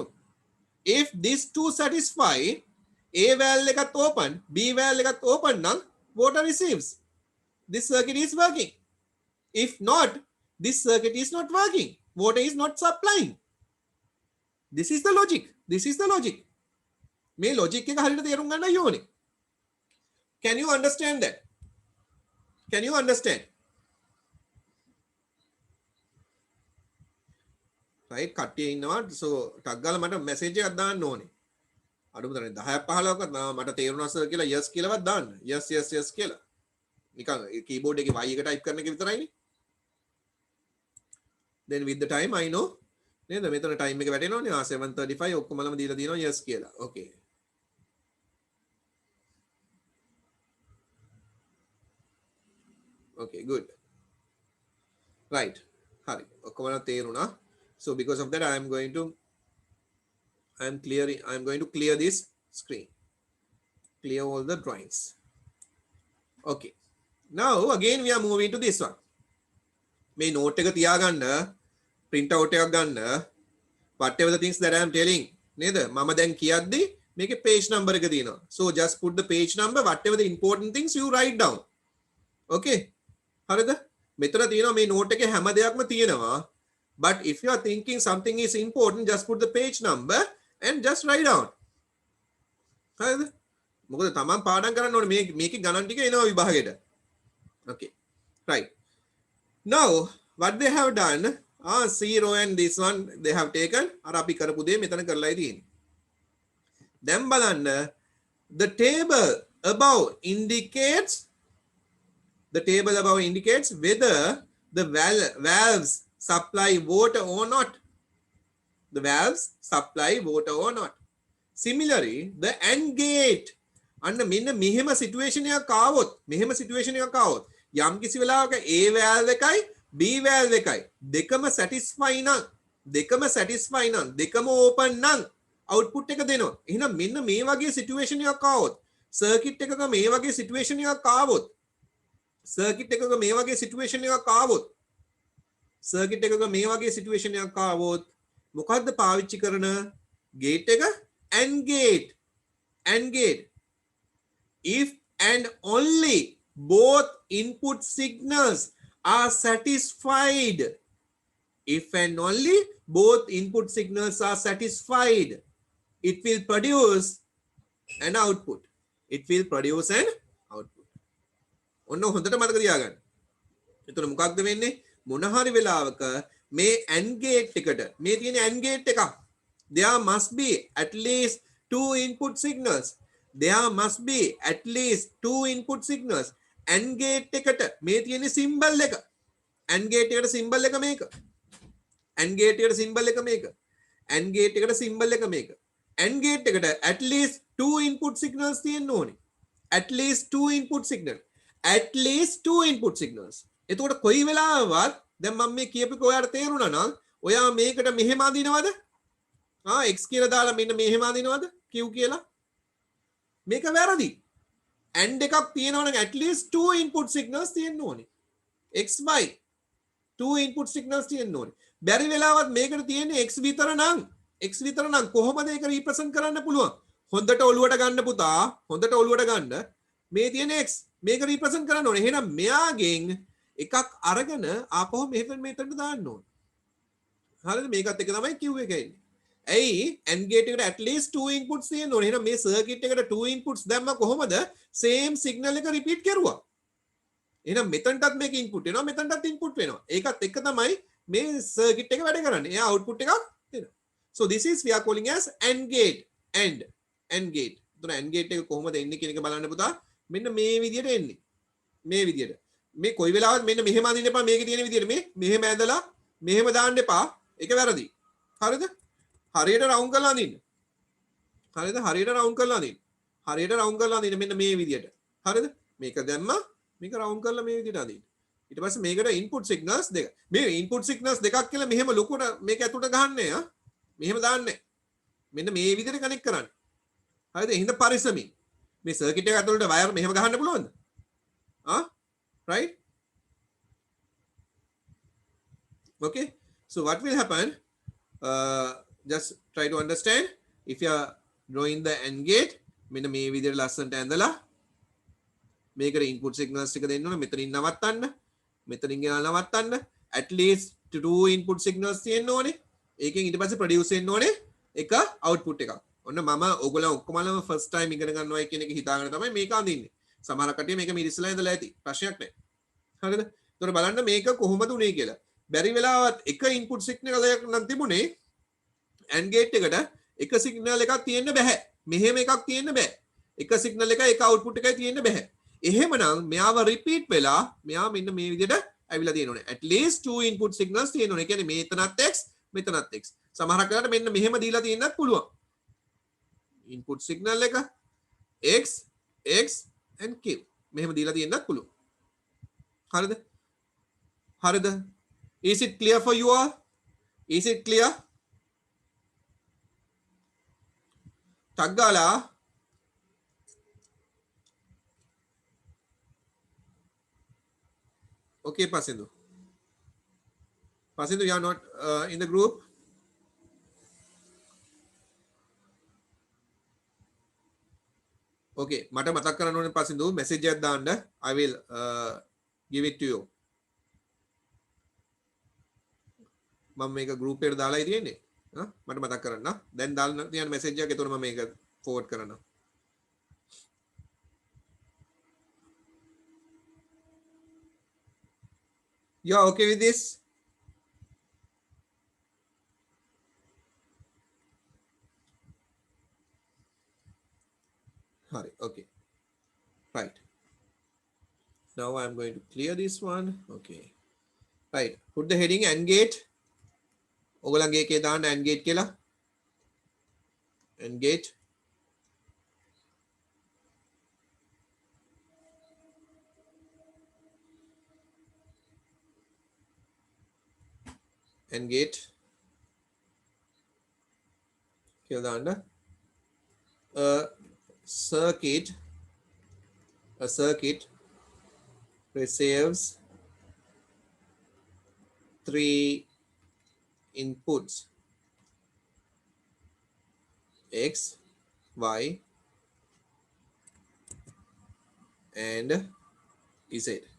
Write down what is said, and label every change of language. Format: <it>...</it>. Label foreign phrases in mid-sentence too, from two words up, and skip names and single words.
<en>If these two satisfy, A valve got open, B valve got open, now water receives. This circuit is working. If not, this circuit is not working. Water is not supplying. This is the logic. This is the logic.</en> <si>මේ logic එක හරියට තේරුම් ගන්න ඕනේ.</si> <en>Can you understand that? Can you understand?</en> <si>right කට්ටිය ඉන්නවා so ටක් ගාලා මට මැසේජ් එකක් දාන්න ඕනේ අඩුම තරමේ 10ක් 15ක්වත් මට තේරුණා සර් කියලා yes කියලාවත් දාන්න</si> <en>yes yes yes</en> <si>කියලා නිකන් කීබෝඩ් එකේ y එක ටයිප් කරන එක විතරයිනේ</si> <en>then with the time I know</en> <si>නේද මෙතන ටයිම් එක වැටෙනවනේ 7:35 ඔක්කොමලම දීලා තියෙනවා yes කියලා</si> <en>okay okay good right</en> <si>හරි ඔක්කොමලම තේරුණා.</si> <en>So because of that, I am going to clear this screen, clear all the drawings. Okay. Now again we are moving to this one.</en> <si>මේ note එක තියාගන්න,</si> <en>print out</en> <si>එකක් ගන්න,</si> <en>whatever the things that I am telling.</en> <si>නේද? මම දැන් කියද්දි මේකේ page number එක තියෙනවා.</si> <en>So just put the page number, whatever the important things you write down.</en> <si>Okay. හරිද? මෙතන තියෙනවා මේ note එකේ හැම දෙයක්ම තියෙනවා.</si> <en>But if you are thinking something is important, just put the page number and just write down.</en> <si>හරිද? මොකද තමන් පාඩම් කරන්න ඕනේ මේකේ ගණන් ටික එනවා විභාගෙට.</si> <en>Okay. Right. Now what they have done, 0 and this one they have taken</en> <si>අර අපි කරපු දේ මෙතන කරලායි තියෙන්නේ. දැන් බලන්න</si> <en>the table above indicates whether the valves supply water or not. The valves supply water or not. Similarly, the AND gate.</en> <si>අන්න මෙන්න මෙහෙම සිටුේෂන් එකක් ආවොත් යම් කිසි වෙලාවක A valve එකයි B valve එකයි දෙකම satisfy නම් දෙකම open නම් output එක දෙනවා. එහෙනම් මෙන්න මේ වගේ සිටුේෂන් එකක් ආවොත් circuit එකක මේ වගේ සිටුේෂන් එකක් ආවොත් මොකද්ද පාවිච්චි කරන gate එක</si> <en>AND gate if and only both input signals are satisfied it will produce an output</en> <si>ඔන්න හොඳට මතක තියාගන්න. එතකොට මොකක්ද වෙන්නේ? මොන හරි වෙලාවක මේ</si> <en>AND gate</en> <si>එකට මේ තියෙන</si> <en>AND gate</en> <si>එක</si> <en>there must be at least two input signals. AND gate</en> <si>එකට මේ තියෙන symbol එක.</si> <en>AND gate</en> <si>එකට symbol එක මේක.</si> <en>AND gate එකට at least two input signals</en> <si>තියෙන්න ඕනේ.</si> <en>at least two input signals.</en> <si>එතකොට කොයි වෙලාවවත් දැන් මම මේ කියපේක ඔයාලට තේරුණා නම් ඔයා මේකට මෙහෙම අදිනවද? x කියලා දාලා මෙන්න මෙහෙම අදිනවද? q කියලා. මේක වැරදි. and එකක් තියෙනවනම්</si> <en>at least two input signals</en> <si>තියෙන්න ඕනේ.</si> <en>x y two input signals</en> <si>තියෙන්න ඕනේ. බැරි වෙලාවත් මේකට තියෙන්නේ x විතර නම් කොහොමද ඒක represent කරන්න පුළුවන්? හොඳට ඔලුවට ගන්න පුතා, හොඳට ඔලුවට ගන්න. මේ තියෙන x මේක represent කරන්න ඕනේ. එහෙනම් මෙයාගෙන් එකක් අරගෙන ආපහු මෙතනට දාන්න ඕනේ. හරිද? මේකත් එක තමයි q එක එන්නේ. ඇයි</si> <en>AND gate</en> <si>එකට</si> <en>at least two inputs</en> <si>තියෙන්න ඕනේ. එහෙනම් මේ circuit එකට</si> <en>two inputs</en> <si>දැම්ම කොහොමද?</si> <en>same signal</en> <si>එක repeat කරුවා. එහෙනම් මෙතනටත් මේක input වෙනවා, මෙතනටත් input වෙනවා. ඒකත් එක තමයි මේ circuit එක වැඩ කරන්නේ. එයා output එකක් දෙනවා.</si> <en>So this is we are calling as AND gate. AND gate.</en> <si>එතන</si> <en>AND gate</en> <si>එක කොහොමද එන්නේ කියන එක බලන්න පුතා. මෙන්න මේ විදියට එන්නේ. මේ විදියට. මේ කොයි වෙලාවත් මෙන්න මෙහෙම අඳින්න එපා. මේකේ තියෙන විදියට මේ මෙහෙම ඇදලා මෙහෙම දාන්න එපා. ඒක වැරදි. හරිද? හරියට රවුන්ඩ් කරලා අඳින්න. හරිද? හරියට රවුන්ඩ් කරලා අඳින්න. හරියට රවුන්ඩ් කරලා අඳින්න මෙන්න මේ විදියට. හරිද? මේක දැම්මා මේක රවුන්ඩ් කරලා මේ විදියට අඳින්න. ඊට පස්සේ මේකට</si> <en>input signals</en> <si>දෙක. මේ</si> <en>input signals</en> <si>දෙකක් කියලා මෙහෙම ලොකුට මේක ඇතුළට ගහන්නේ ආ. මෙහෙම දාන්නේ. මෙන්න මේ විදියට කනෙක්ට් කරන්න. හරිද? එහෙනම් පරිස්සමින්. මේ සර්කිට් එක ඇතුළට වයර් මෙහෙම ගහන්න පුළුවන්ද?</si> <en>Right? Okay. So what will happen? Just try to understand. If you are drawing the AND gate,</en> <si>මෙන්න මේ විදියට ලස්සනට ඇඳලා මේකට</si> <en>input signals</en> <si>ටික දෙන්න ඕනේ. මෙතනින් නවත්තන්න. මෙතනින් ගෙනලා නවත්තන්න.</si> <en>At least two input signals</en> <si>තියෙන්න ඕනේ. ඒකෙන් ඊට පස්සේ produce වෙන්න ඕනේ එක output එකක්. ඔන්න මම ඔයගොල්ලෝ ඔක්කොමලම</si> <en>first time</en> <si>ඉගෙන ගන්නවා කියන එක හිතාගෙන තමයි මේක අඳින්නේ. සමහර කට්ටිය මේක මිරිස්සලා ඉඳලා ඇති. ප්‍රශ්නයක් නැහැ. හරිද? ඒතකොට බලන්න මේක කොහොමද උනේ කියලා. බැරි වෙලාවත් එක</si> <en>input signal</en> <si>එකක් නම් තිබුණේ</si> <en>AND gate</en> <si>එකට එක signal එකක් තියෙන්න බෑ. මෙහෙම එකක් තියෙන්න බෑ. එක signal එකයි එක output එකයි තියෙන්න බෑ. එහෙමනම් මෙයාව repeat වෙලා මෙයා මෙන්න මේ විදිහට ඇවිල්ලා තියෙනෝනේ.</si> <en>at least two input signals</en> <si>තියෙනෝනේ. ඒ කියන්නේ මෙතනත් x මෙතනත් x. සමහරක් වෙලාවට මෙන්න මෙහෙම දීලා තියෙන්නත් පුළුවන්.</si> <en>input signal</en> <si>එක x x and q මෙහෙම දීලා තියෙන්නත් පුළුවන්. හරිද? හරිද?</si> <en>Is it clear for you all? Is it clear?</en> <si>ටක් ගාලා</si> <en>okay Pasindu you are not in the group.</en> <si>Okay මට මතක් කරන්න ඕනේ Pasindu message එකක් දාන්න.</si> <en>I will give it to you.</en> <si>මම මේක group එකට දාලා ඉතින්නේ. මට මතක් කරන්න. දැන් දාන්න තියෙන message එකක් එතකොට මම මේක forward කරනවා.</si> <en>You are okay with this?</en> <si>Hari, okay.</si> <en>Right. Now I am going to clear this one. Okay. Right. Put the heading AND gate.</en> <si>ඔගලන්ගේ එකේ දාන්න</si> <en>AND gate</en> <si>කියලා.</si> <en>AND gate. AND gate.</en> <si>කියලා දාන්න.</si> <en>A circuit receives three inputs x, y and z.</en>